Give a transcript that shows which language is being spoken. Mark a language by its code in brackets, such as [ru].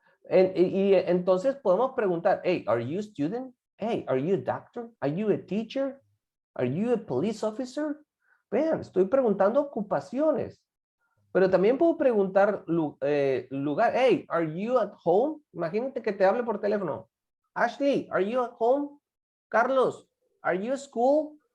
[es] Y entonces podemos preguntar, [en] hey, are you a student? Hey, are you a doctor? Are you a teacher? Are you a police officer? [es] Vean, estoy preguntando ocupaciones. Pero también puedo preguntar lugar. [en] Hey, are you at home? [es] Imagínate que te hable por teléfono. [en] Ashley, are you at home? Carlos, are you at school?